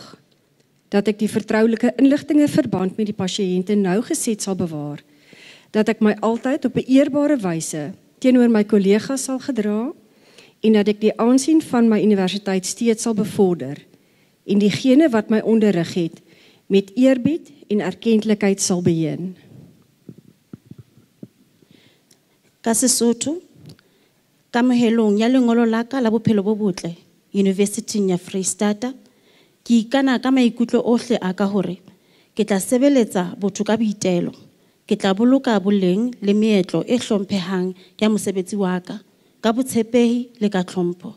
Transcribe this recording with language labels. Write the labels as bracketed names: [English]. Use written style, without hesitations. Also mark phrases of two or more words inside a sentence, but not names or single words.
[Afrikaans] dat ek die vertroulike inligtinge verband met die pasiënte nauwgezet sal bewaar, dat ek my altyd op 'n eerbare wyse teenoor my kollegas sal gedra en dat ek die aansien van my universiteit steeds sal bevorder en diegene wat my onderrig het met eerbied en erkentlikheid sal beheen. [Southern Sotho] Ka Sesotho, kamohelong ya lengolo la ka la bophelo bo botle University ya Freistata, ke ikana ka maikutlo ohle a ka hore ke tla sebeletsa botho ka boitelo, ke tla boloka boleng le meetlo e hlomphehang ya mosebetsi wa ka botshepehi le ka tlhompho.